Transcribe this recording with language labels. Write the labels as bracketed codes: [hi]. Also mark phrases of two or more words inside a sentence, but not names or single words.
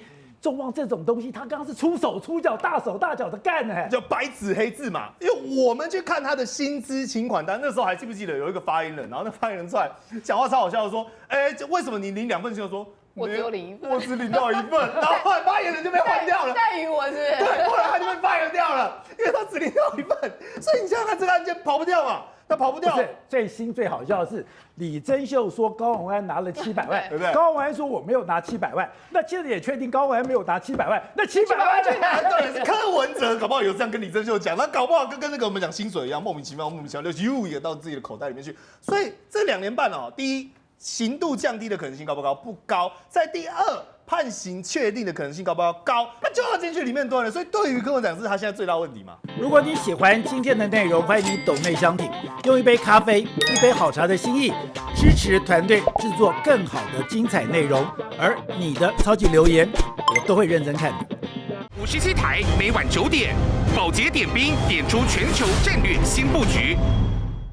[zh] 眾望這種東西，他剛剛是出手出腳、大手大腳的幹呢，叫白紙黑字嘛。因為我們去看他的薪資請款單，那時候還記不記得有一個發言人，然後那發言人出來講話超好笑的說，哎，為什麼你領2份薪水？說我只有領1份，我只領到1份，然後後來發言人就被換掉了，在於我是不是？对，後來他就被 fire 掉了，因為他只領到1份，所以你想想看，這個案件跑不掉嘛，他跑不掉。不是最新最好笑的是，李貞秀說高虹安拿了700萬，對不对？高虹安說我沒有拿700萬，那現在也確定高虹安沒有拿700萬，那700萬去哪？對，是柯文哲搞不好有這樣跟李貞秀講，那搞不好跟那個我們講薪水一樣，莫名其妙就也到自己的口袋裡面去。所以這2年半哦，第一，刑度降低的可能性高不高？不高。在第二，判刑確定的可能性高不高？高。那就要進去裡面蹲了。所以對於柯文哲是他現在最大問題嘛。如果你喜歡今天的內容，歡迎你抖內相挺，用一杯咖啡、一杯好茶的心意，支持團隊制作更好的精彩內容。而你的超級留言，我都會認真看的。 57台每晚9點，寶潔點兵點出全球戰略新布局。